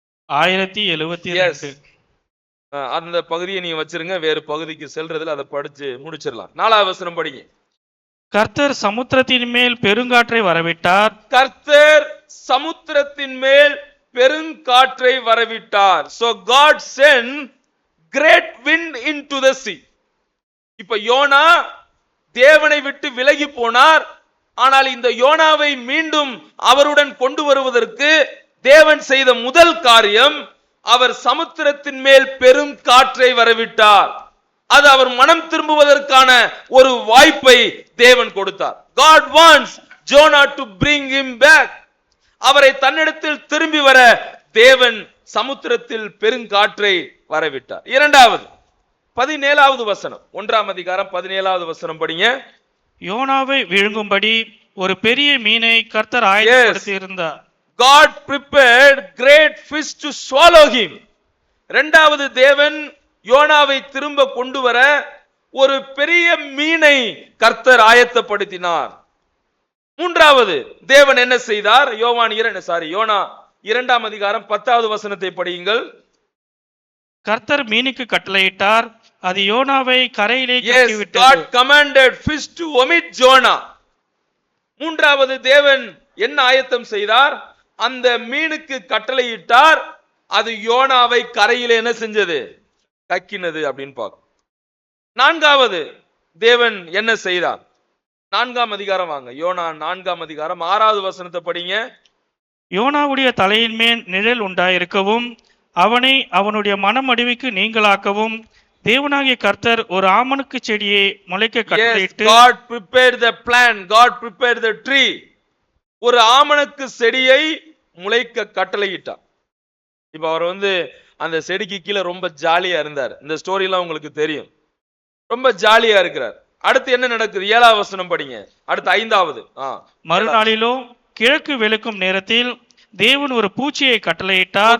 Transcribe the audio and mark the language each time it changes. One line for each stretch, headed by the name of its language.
Tamil: 1072. அந்த பகுதியை நீங்க வச்சிருங்க. வேறு பகுதிக்கு செல்றதுல அதை படிச்சு முடிச்சிடலாம். 4வது வசனம் படிங்க. கர்த்தர் சமுத்திரத்தின் மேல் பெருங்காற்றை வரவிட்டார். கர்த்தர் சமுத்திரத்தின் மேல் பெருங்காற்றை வரவிட்டார்.
English: So God sent great wind into the sea.
Tamil: இப்ப யோனா தேவனை விட்டு விலகி போனார். ஆனால் இந்த யோனாவை மீண்டும் அவருடன் கொண்டு வருவதற்கு தேவன் செய்த முதல் காரியம், அவர் சமுத்திரத்தின் மேல் பெரும் காற்றை வரவிட்டார். அது அவர் மனம் திரும்புவதற்கான ஒரு வாய்ப்பை தேவன் கொடுத்தார்.
English: God wants Jonah to bring him back.
Tamil: அவரை தன்னிடத்தில் திரும்பி வர தேவன் சமுத்திரத்தில் பெருங்காற்றை வரவிட்டார். 2வது 17வது வசனம், 1ஆம் அதிகாரம் 17வது வசனம் படிங்க. யோனாவை விழுங்கும்படி ஒரு பெரிய மீனை கர்த்தர் ஆயத்தப்படுத்தி இருந்தார்.
English: God prepared great fish to swallow him.
Tamil: 2வது தேவன் யோனாவை திரும்ப கொண்டு வர ஒரு பெரிய மீனை கர்த்தர் ஆயத்தப்படுத்தினார். 3வது தேவன் என்ன செய்தார்? யோனா 2ஆம் அதிகாரம் 10வது வசனத்தை படியுங்கள். கர்த்தர் மீனுக்கு கட்டளையிட்டார், அது யோனாவை கரையிலே
English: Yes,
Tamil: கக்கிவிட்டது.
English: God commanded fish to vomit Jonah.
Tamil: 3வது தேவன் என்ன ஆயத்தம் செய்தார்? அந்த மீனுக்கு கட்டளையிட்டார், அது யோனாவை கரையிலே என்ன செஞ்சது? கக்கினது அப்படின்னு பார்க்கும். 4வது தேவன் என்ன செய்தார்? 4ஆம் அதிகாரம் வாங்க. யோனா 4ஆம் அதிகாரம் 6வது வசனத்தை படிங்க. யோனாவுடைய தலையின் மேல் நிழல் உண்டாயிருக்கவும் அவனை அவனுடைய மனமடிவுக்கு நீங்களாக்கவும் தேவனாகிய கர்த்தர் ஒரு ஆமணக்கு செடியை முளைக்க கட்டளையிட்டு,
English: God prepared the plant, God prepared the tree.
Tamil: ஒரு ஆமணக்கு செடியை முளைக்க கட்டளையிட்டார். இப்ப அவர் அந்த செடிக்கு கீழே ரொம்ப ஜாலியா இருந்தார். இந்த ஸ்டோரி எல்லாம் உங்களுக்கு தெரியும். ரொம்ப ஜாலியா இருக்கிறார். அடுத்து என்ன நடக்குது? 7வது வசனம் படிங்க. அடுத்து 5வது. மறுநாளிலோ கிழக்கு வெளுக்கும் நேரத்தில் தேவன் ஒரு பூச்சியை கட்டளையிட்டார்.